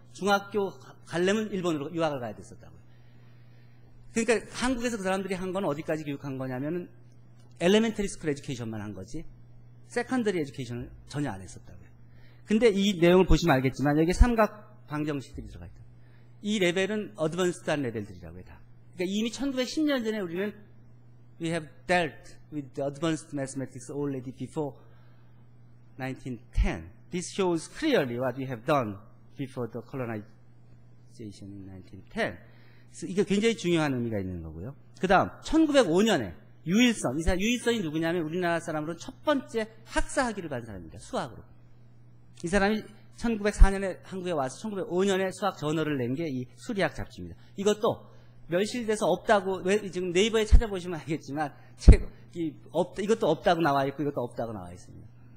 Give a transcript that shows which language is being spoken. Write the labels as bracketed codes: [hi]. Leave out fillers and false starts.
[ko] 중학교 가려면 일본으로 유학을 가야 됐었다고요. 그러니까 한국에서 그 사람들이 한 건 어디까지 교육한 거냐면은 엘레멘터리 스쿨 에듀케이션만 한 거지, 세컨더리 에듀케이션을 전혀 안 했었다고요. 근데 이 내용을 보시면 알겠지만 여기에 삼각 방정식들이 들어가 있다. 이 레벨은 어드밴스드한 레벨들이라고요, 다. 그러니까 이미 1910년 전에 우리는 [en] we have dealt with the advanced mathematics already before 1910. This shows clearly what we have done before the colonization in 1910. [ko] 그래서 이게 굉장히 중요한 의미가 있는 거고요. 그 다음 1905년에 유일선, 유일선이 누구냐면 우리나라 사람으로 첫 번째 학사학위를 받은 사람입니다. 수학으로. 이 사람이 1904년에 한국에 와서 1905년에 수학 저널을 낸 게 이 수리학 잡지입니다. 이것도 멸실돼서 없다고, 지금 네이버에 찾아보시면 알겠지만 이것도 없다고 나와 있고 이것도 없다고 나와 있습니다.